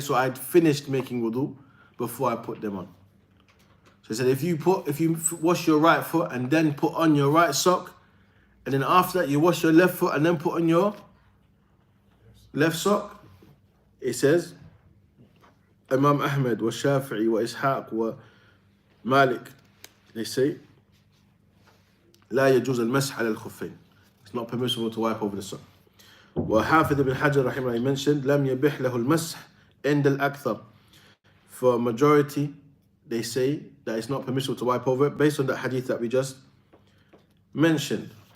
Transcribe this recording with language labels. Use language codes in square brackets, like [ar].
[en] So I'd finished making wudu before I put them on. So he said, if you wash your right foot and then put on your right sock, and then after that you wash your left foot and then put on your left sock, it says, Imam Ahmad wa Shafi'i wa Ishaq wa Malik, they say, [ar] لا يجوز المسح على الخفين. [en] It's not permissible to wipe over the sock. [ar] وحافظ ibn Hajar رحمه الله mentioned لم يبح له المسح عند الأكثر. [en] For a majority, they say that it's not permissible to wipe over it based on that hadith that we just mentioned.